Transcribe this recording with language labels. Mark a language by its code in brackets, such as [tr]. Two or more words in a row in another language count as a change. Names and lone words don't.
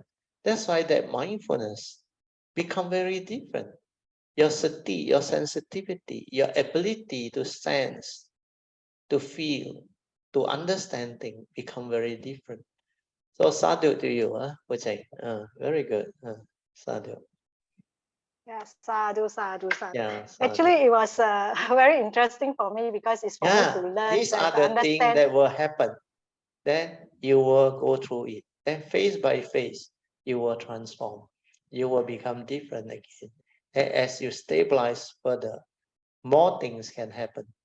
[en] That's why that mindfulness become very different. Your sati, your sensitivity, your ability to sense, to feel, to understand things become very different. So sadhu to you, Vijay. Very good. Sadhu. Yes, [pi] sadhu, sadhu, sadhu. [en] Yeah, actually it was very interesting for me because it's for me to learn. These are the things that will happen. Then you will go through it. Then face by face, you will transform. You will become different again. As you stabilize further, more things can happen.